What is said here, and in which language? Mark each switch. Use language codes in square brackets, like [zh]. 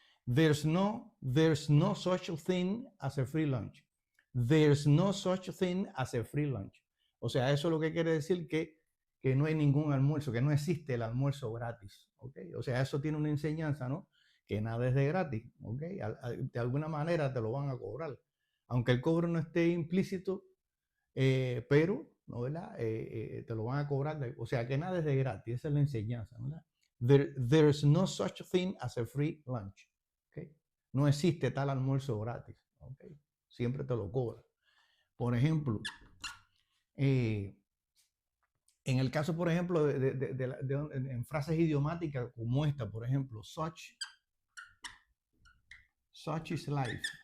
[en] There's no such thing as a free lunch. There's no such thing as a free lunch. [es] O sea, eso es lo que quiere decir que no hay ningún almuerzo, que no existe el almuerzo gratis. Okay? O sea, eso tiene una enseñanza, ¿no? Que nada es de gratis. Okay? De alguna manera te lo van a cobrar. Aunque el cobro no esté implícito, pero, ¿no? ¿Verdad? Te lo van a cobrar. O sea, que nada es de gratis. Esa es la enseñanza, ¿verdad? [en] There's no such thing as a free lunch. ¿Okay? [es] No existe tal almuerzo gratis. ¿Okay? Siempre te lo cobran. Por ejemplo, En el caso, por ejemplo, en frases idiomáticas como esta, por ejemplo, [en] such is life.